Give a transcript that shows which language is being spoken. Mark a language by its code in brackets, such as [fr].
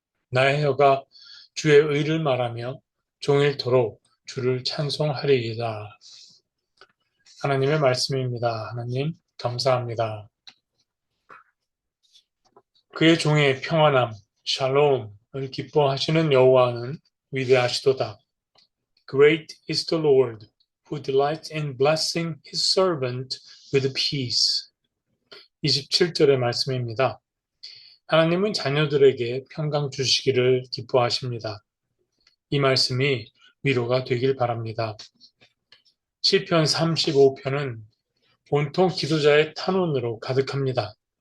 [ko] 나의 혀가 주의 의를 말하며 종일토록 주를 찬송하리이다. 하나님의 말씀입니다. 하나님 감사합니다. 그의 종의 평안함, 샬롬을 기뻐하시는 여호와는 위대하시도다. [en] Great is the Lord, who delights in blessing his servant with peace. [ko] 27절의 말씀입니다. 하나님은 자녀들에게 평강 주시기를 기뻐하십니다. 이 말씀이 위로가 되길 바랍니다. 시편 35편은 온통 기도자의 탄원으로 가득합니다.